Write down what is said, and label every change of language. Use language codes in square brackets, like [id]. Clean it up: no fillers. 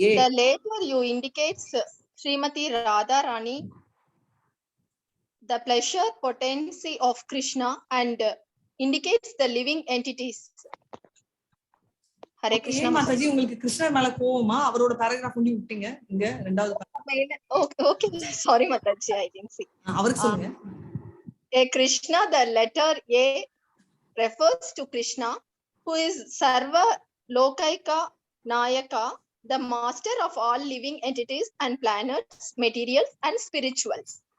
[en] The later you indicates Srimati Radha Rani, the pleasure potency of Krishna, and indicates the living entities. Hare Krishna [ta] Mataji. உங்களுக்கு கிருஷ்ணர் மேல கோவமா? அவரோட paragraph ஒண்டி விட்டீங்க இங்க இரண்டாவது. [en] Okay, sorry Mataji, I didn't see. [ta] அவருக்கு சொல்லுங்க. [en] A Krishna, the letter A refers to Krishna, who is Sarva Lokaika Nayaka, the master of all living entities and planets, materials and spirituals.